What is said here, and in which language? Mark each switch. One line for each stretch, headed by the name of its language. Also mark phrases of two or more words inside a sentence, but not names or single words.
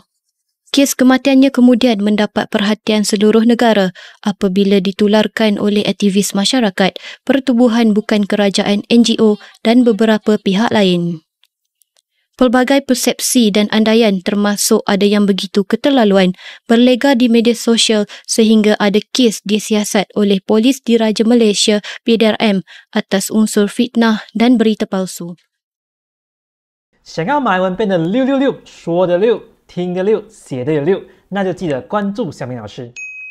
Malay: Kes kematiannya kemudian mendapat perhatian seluruh negara apabila ditularkan oleh aktivis masyarakat, pertubuhan bukan kerajaan NGO dan beberapa pihak lain. Pelbagai persepsi dan andaian termasuk ada yang begitu keterlaluan berlega di media sosial sehingga ada kes disiasat oleh Polis Diraja Malaysia PDRM atas unsur fitnah dan berita palsu.
Chinese: 想要马来文变得666，说的6，听的6，写的有6，那就记得关注小明老师。